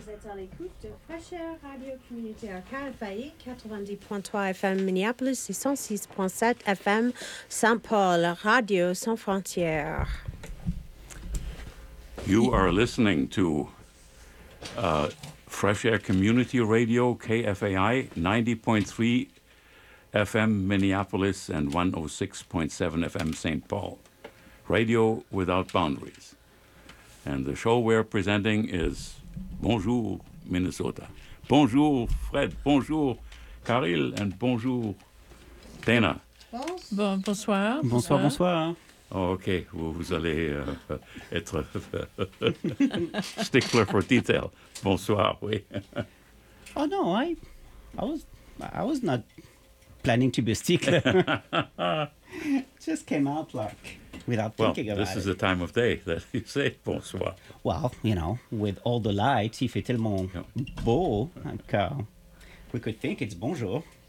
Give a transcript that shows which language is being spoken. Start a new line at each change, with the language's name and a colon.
French: à l'écoute de Fraîcheur Radio Communautaire KFAI 90.3 FM Minneapolis et 106.7 FM Saint-Paul, Radio Sans Frontières.
English: You are listening to Fresh Air Community Radio, KFAI, 90.3 FM Minneapolis and 106.7 FM St. Paul. Radio without boundaries. And the show we're presenting is Bonjour, Minnesota.
French: Bonjour, Fred. Bonjour, Karil. And bonjour, Dana. Bonsoir. Bonsoir, bonsoir. Oh, OK, vous allez être
English: stickler for detail.
French: Bonsoir, oui.
English: Oh, no, I was not planning to be a stickler. Just came out, like, without thinking about it. Well, this is the time of day that you say bonsoir. Well, you know, with all the lights,
French: il fait tellement beau,
English: like, we could think it's bonjour.